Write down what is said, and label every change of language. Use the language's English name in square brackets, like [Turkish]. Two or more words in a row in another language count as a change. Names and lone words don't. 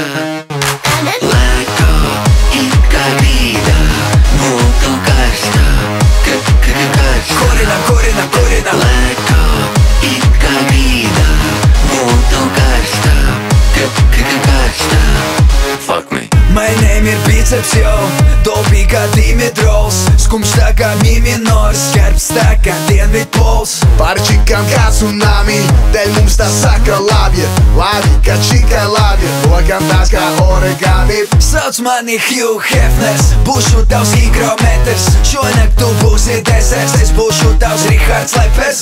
[Latvian] Lēkā, it kā grīdā būtu karstā, karstā. Kurina. Lēkā, it kā grīdā būtu karstā, karstā. [English] Fuck me. My name [Latvian] ir biceps, yo, dobī kā Dimitrovs, skumjš tā kā mi minors, skarbs tā kā dienvidpols. Parčikam kā tsunami, dēļ mums tā saka labi, labi, kā čikai labi, lokam tās kā origami. Sauc mani Hugh Hefners, būšu tavs higrometrs, šonakt tu būsi deserts, es būšu tavs Rihards Lepers.